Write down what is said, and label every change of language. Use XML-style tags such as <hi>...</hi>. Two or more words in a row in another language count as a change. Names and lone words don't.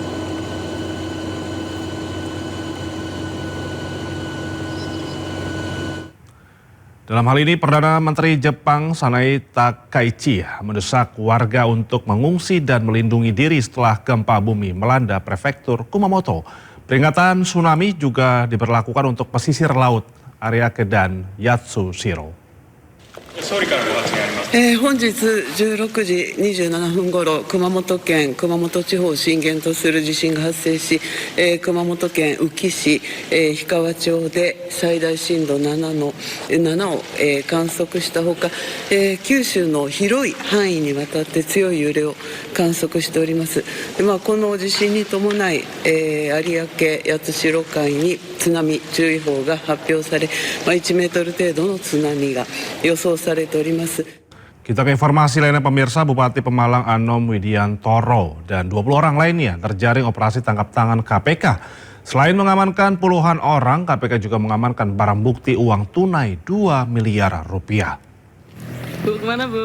<id>Dalam hal ini, Perdana Menteri Jepang Sanai Takaichi mendesak warga untuk mengungsi dan melindungi diri setelah gempa bumi melanda prefektur Kumamoto. Peringatan tsunami juga diberlakukan untuk pesisir laut, Ariake dan Yatsushiro.</id> <ja>本日16時27分ごろ、熊本県熊本地方を震源とする地震が発生し、熊本県宇城市、氷川町で最大震度7を、観測したほか、九州の広い範囲にわたって強い揺れを観測しております。でこの地震に伴い、有明八代海に津波注意報が発表され、1メートル程度の津波が予想されております。</ja> <id>Kita ke informasi lainnya pemirsa, Bupati Pemalang Anom Widiantoro dan 20 orang lainnya terjaring operasi tangkap tangan KPK. Selain mengamankan puluhan orang, KPK juga mengamankan barang bukti uang tunai 2 miliar rupiah. Bu, kemana Bu?</id>